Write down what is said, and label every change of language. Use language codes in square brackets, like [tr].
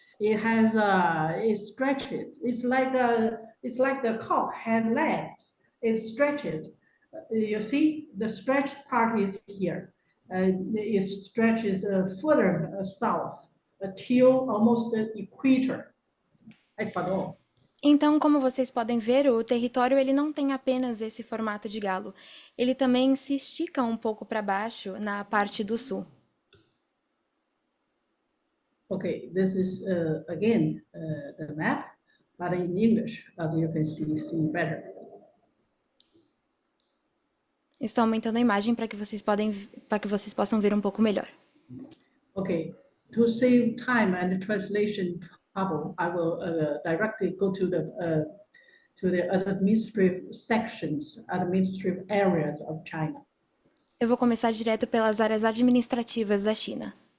[en] It has it stretches. It's like the cock has legs. It stretches. You see, the stretched part is here. It stretches further south until almost the equator. Ecuador. [pt] Então, como vocês podem ver, o território ele não tem apenas esse formato de galo. Ele também se estica um pouco para baixo na parte do sul. [en] Okay, this is again the map, but in English, as you can see better. [pt] Estou aumentando a imagem para que vocês possam ver um pouco melhor. [en] Okay, to save time and translation trouble, I will directly go to the administrative sections, administrative areas of China. [pt] Eu vou começar direto pelas áreas administrativas da China.